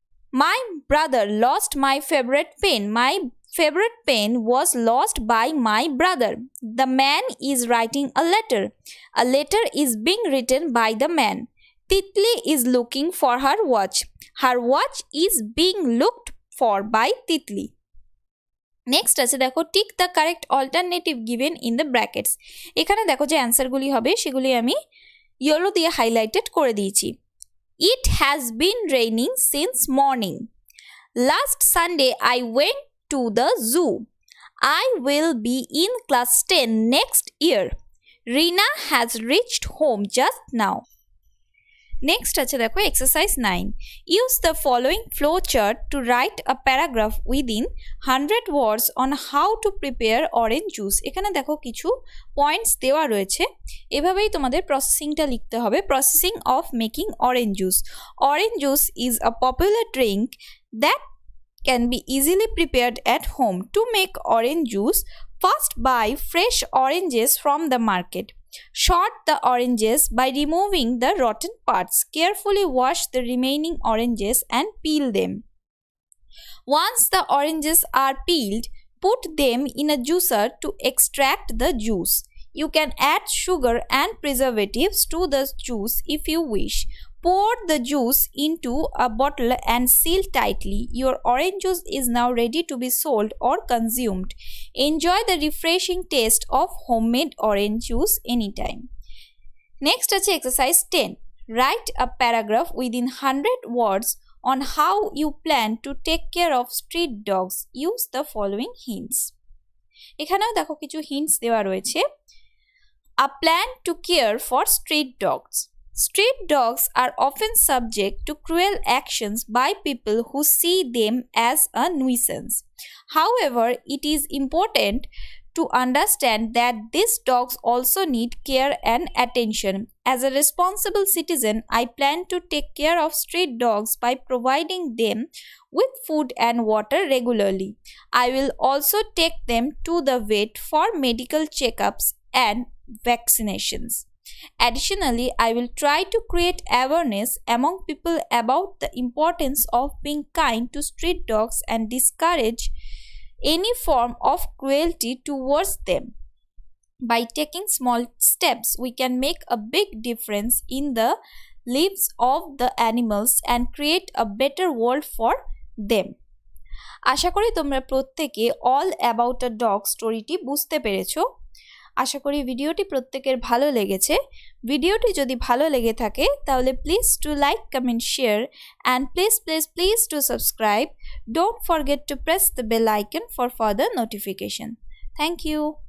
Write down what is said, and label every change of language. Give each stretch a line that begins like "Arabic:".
English: My brother lost my favorite pen. My favorite pen was lost by my brother. The man is writing a letter. A letter is being written by the man. Titli is looking for her watch. Her watch is being looked for by Titli. Next
Bangla: আছে দেখো
English: Tick the correct alternative given in the brackets.
Bangla: এখানে দেখো যে অ্যান্সারগুলি হবে সেগুলি আমি yellow দিয়ে highlighted করে দিয়েছি।
English: It has been raining since morning. Last Sunday I went to the zoo. I will be in class 10 next year. Rina has reached home just now. Next
Bangla: আছে দেখো
English: exercise 9. Use the following flow chart to write a paragraph within 100 words on how to prepare orange juice.
Bangla: এখানে দেখো কিছু points দেওয়া রয়েছে, এভাবেই তোমাদের প্রসেসিংটা লিখতে হবে।
English: Processing of making orange juice. Orange juice is a popular drink that can be easily prepared at home. To make orange juice, first buy fresh oranges from the market. Short the oranges by removing the rotten parts. Carefully wash the remaining oranges and peel them. Once the oranges are peeled, put them in a juicer to extract the juice. You can add sugar and preservatives to the juice if you wish. Pour the juice into a bottle and seal tightly. Your orange juice is now ready to be sold or consumed. Enjoy the refreshing taste of homemade orange juice anytime. Next
Bangla: আছে
English: exercise 10. Write a paragraph within 100 words on how you plan to take care of street dogs. Use the following hints.
Bangla: এখানেও দেখো কিছু hints দেওয়া রয়েছে.
English: A plan to care for street dogs. Street dogs are often subject to cruel actions by people who see them as a nuisance. However, it is important to understand that these dogs also need care and attention. As a responsible citizen, I plan to take care of street dogs by providing them with food and water regularly. I will also take them to the vet for medical checkups and vaccinations. Additionally, I will try to create awareness among people about the importance of being kind to street dogs and discourage any form of cruelty towards them. By taking small steps, we can make a big difference in the lives of the animals and create a better world for them.
Bangla: আশা করি তোমরা প্রত্যেকে all about a dog স্টোরিটি বুঝতে পেরেছো। আশা করি ভিডিওটি প্রত্যেকের ভালো লেগেছে। ভিডিওটি যদি ভালো লেগে থাকে তাহলে
English: Please to like, comment, share and please to subscribe. Don't forget to press the bell icon for further notification. Thank you.